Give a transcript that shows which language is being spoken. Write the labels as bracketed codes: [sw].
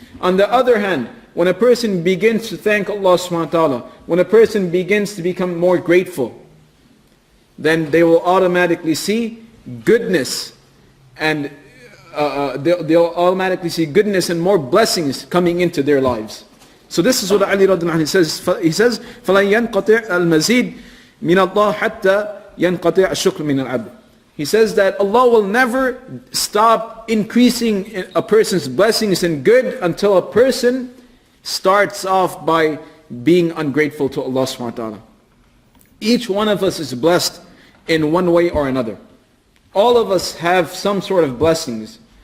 [en] On the other hand, when a person begins to thank Allah subhanahu wa ta'ala, when a person begins to become more grateful, then they will automatically see goodness, and they'll automatically see goodness and more blessings coming into their lives. So this is what Ali radiallahu anhu says. [ar] He says, فَلَنْ يَنْقَطِعَ الْمَزِيدِ مِنَ اللَّهِ حَتَّى يَنْقَطِعَ الشُّكْرُ مِنَ الْعَبْدِ. [en] He says that Allah will never stop increasing a person's blessings and good until a person starts off by being ungrateful to Allah subhanahu wa ta'ala. Each one of us is blessed in one way or another. All of us have some sort of blessings.